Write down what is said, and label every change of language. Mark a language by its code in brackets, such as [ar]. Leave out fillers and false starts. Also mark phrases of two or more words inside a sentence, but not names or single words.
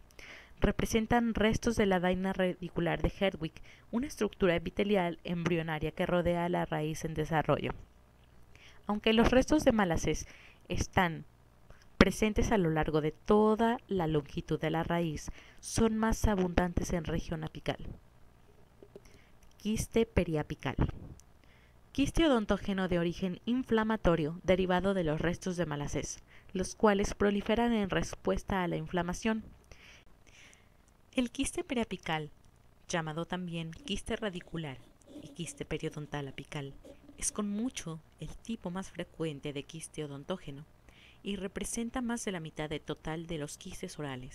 [es] Representan restos de la vaina radicular de Herdwig, una estructura epitelial embrionaria que rodea a la raíz en desarrollo. Aunque los restos de Malassez están presentes a lo largo de toda la longitud de la raíz, son más abundantes en región apical. Quiste periapical. Quiste odontógeno de origen inflamatorio derivado de los restos de Malassez, los cuales proliferan en respuesta a la inflamación. El quiste periapical, llamado también quiste radicular y quiste periodontal apical, es con mucho el tipo más frecuente de quiste odontógeno y representa más de la mitad del total de los quistes orales.